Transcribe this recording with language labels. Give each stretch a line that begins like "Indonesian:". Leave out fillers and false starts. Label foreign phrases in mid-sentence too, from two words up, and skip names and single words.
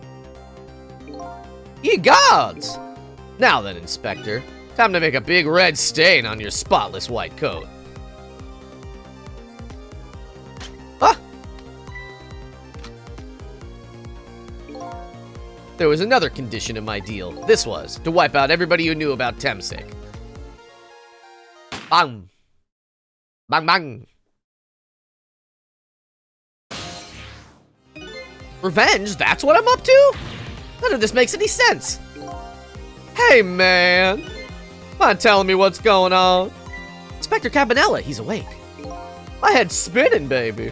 English: Ye gods! Now then, Inspector. Time to make a big red stain on your spotless white coat. Ah! There was another condition in my deal. This was to wipe out everybody who knew about Temsik. Bang! Bang bang! Revenge? That's what I'm up to? None of this makes any sense. Hey, man. Mind telling me what's going on? Inspector Cabanela, he's awake. My head's spinning, baby.